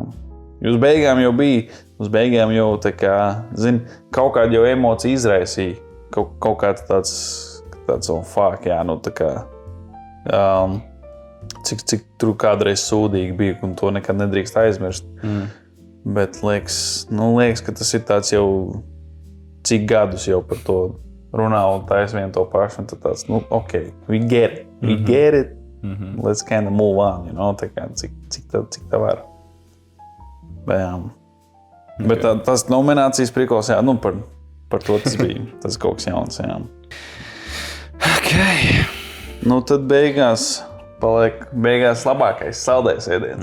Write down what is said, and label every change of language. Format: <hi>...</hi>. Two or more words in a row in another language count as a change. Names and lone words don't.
<lv>Uz beigām jau bija, tā kā, kaut kāda jau emocija izraisīja, kaut kāds tāds fuck, jā, tā kā, cik tur kādreiz sūdīgi bija, un to nekad nedrīkst aizmirst. Bet liekas, ka tas ir tāds jau, cik gadus jau par to runā un taisa vien to pašu, un tad tāds,</lv> <en>we get it, let's kind of move on,</en> <lv>tā kā, cik tā var. Bet tas nominācijas prikals, jā, par to tas bija, tas kaut kas jauns, jā. Tad beigās labākais saldējs ēdiens.</lv>